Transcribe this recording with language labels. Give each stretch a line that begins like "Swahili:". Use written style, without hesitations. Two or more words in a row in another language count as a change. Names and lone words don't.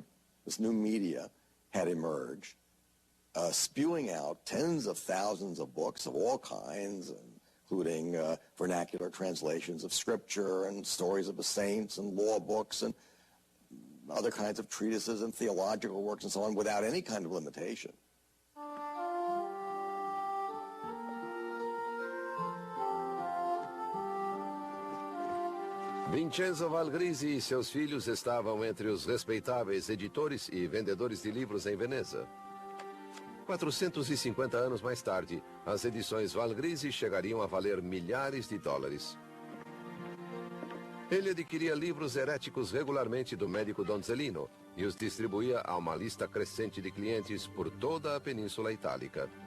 English: This new media had emerged, spewing out tens of thousands of books of all kinds, including vernacular translations of scripture and stories of the saints and law books and other kinds of treatises and theological works and so on, without any kind of limitation.
Portuguese: Vincenzo Valgrisi e seus filhos estavam entre os respeitáveis editores e vendedores de livros em Veneza. 450 anos mais tarde, as edições Valgrisi chegariam a valer milhares de dólares. Ele adquiria livros heréticos regularmente do médico Donzelino e os distribuía a uma lista crescente de clientes por toda a Península Itálica.